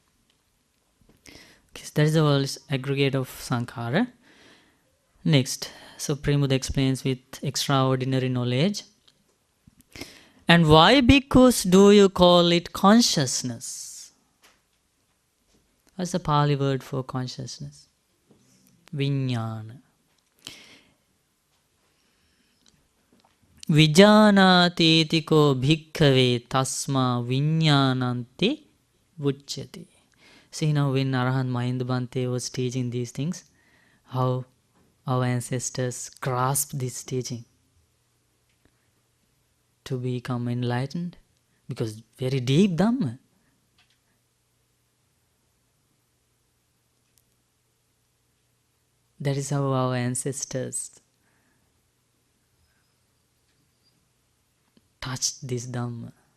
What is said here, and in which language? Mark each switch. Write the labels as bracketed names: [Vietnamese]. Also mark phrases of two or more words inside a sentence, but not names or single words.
[English] Okay, so that is the world's aggregate of Sankhara. Next, Supreme Buddha explains with extraordinary knowledge. And why, bhikkhus, do you call it consciousness? What's the Pali word for consciousness? Vijnana. [Pali] Vijanati tiko bhikkhave tasma vijnananti vuchyati. [English] See now when Arahant Mahinda Bhante was teaching these things, how our ancestors grasped this teaching to become enlightened, because very deep Dhamma. That is how our ancestors touched this Dhamma.